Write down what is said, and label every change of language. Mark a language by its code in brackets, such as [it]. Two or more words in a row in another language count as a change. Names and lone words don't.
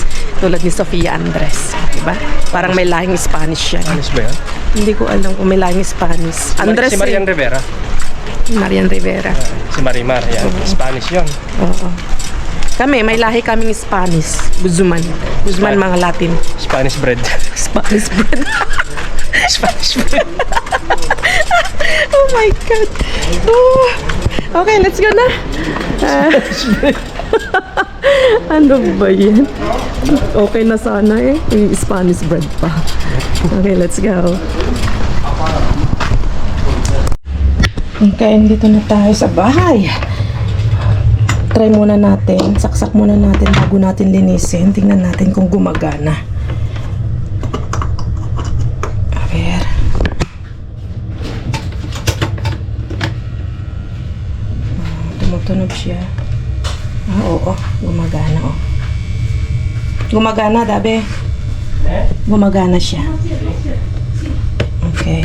[tl] Tulad ni Sofia Andres. Diba? Parang may lahing Spanish siya. Anis ba yan? Hindi ko alam kung may lahing Spanish. Andres Si Marian Rivera. Marian Rivera. Si Marimar. Yan. Spanish yun. Oo. Kami, may lahi kaming Spanish. Guzman. Guzman mga Latin. [en] Spanish bread. Spanish bread. Spanish bread. Oh my God. Oh. Okay, let's go [tl] na. Ano ba yan? Okay na sana eh. Yung [en] Spanish bread [tl] pa. [en] Okay, let's go. [tl] Okay, dito na tayo sa bahay. Try muna natin. Saksak muna natin bago natin linisin. Tingnan natin kung gumagana. [es] A ver. [tl] Tumutunog siya. Oo. Gumagana, oh. Gumagana, Dabe. Gumagana siya. Okay.